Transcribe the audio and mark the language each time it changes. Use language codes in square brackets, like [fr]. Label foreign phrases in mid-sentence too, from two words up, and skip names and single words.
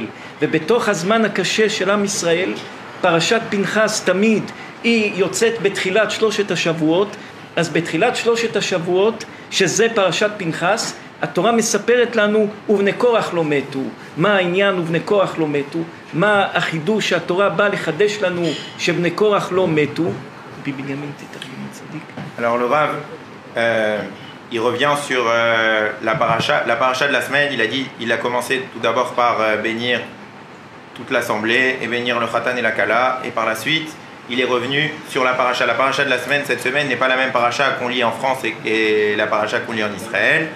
[he] ובתוך הזמן הקשה של עם ישראל, פרשת פנחס תמיד היא יוצאת בתחילת שלושת השבועות. אז בתחילת שלושת השבועות, שזה פרשת פנחס, התורה מספרת לנו ובני קורח לא מתו. מה העניין ובני קורח לא מתו? מה החידוש שהתורה באה לחדש לנו שבני קורח לא מתו? בבנימין תתרגם צדיק. [fr] Alors le Rav, il revient sur la paracha de la semaine. Il a commencé tout d'abord par bénir toute l'assemblée et bénir le Khatan et la Kala, et par la suite il est revenu sur la paracha. La paracha de la semaine, cette semaine, n'est pas la même paracha qu'on lit en France et la paracha qu'on lit en Israël.